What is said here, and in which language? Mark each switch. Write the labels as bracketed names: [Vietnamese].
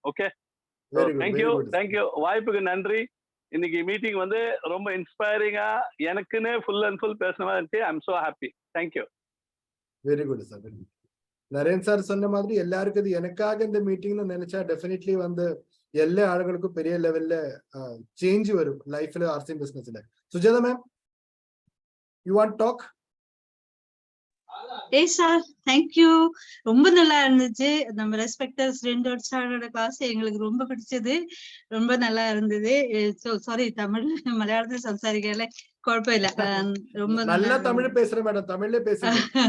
[Tamil] Okay, thank you. வாய்ப்புக்கு நன்றி. இன்னைக்கு மீட்டிங் வந்து ரொம்ப இன்ஸ்பைரிங்கா எனக்குன்னு ஃபுல் அண்ட் ஃபுல் பேசுன மாதிரி இருந்துச்சு. [English] I am so happy. Thank you. Very good sir. [Tamil] Naren sir சொன்ன மாதிரி எல்லாருக்கும் இது எனக்காக இந்த மீட்டிங்னு நினைச்சா டெஃபினெட்லி வந்து எல்லா ஆளுகளுக்கும் பெரிய லெவல்ல சேஞ்ச் வரும் லைஃப்ல, ஆர்சிஎம் பிசினஸ்ல. [English] Sujatha ma'am, you want to talk? Hey sir, thank you. [Tamil] ரொம்ப நல்லா இருந்துச்சு. நம்ம ரெஸ்பெக்டட் சுரேந்தர் சாரோட கிளாஸ் எங்களுக்கு ரொம்ப பிடிச்சது. ரொம்ப நல்லா இருந்தது. சாரி, தமிழ் மலையாளத்தில் சம்சாரிக்கல. குழப்பம் இல்ல ரொம்ப நல்ல தமிழ் பேசுறேன் மேடம், தமிழ்ல பேசுங்க.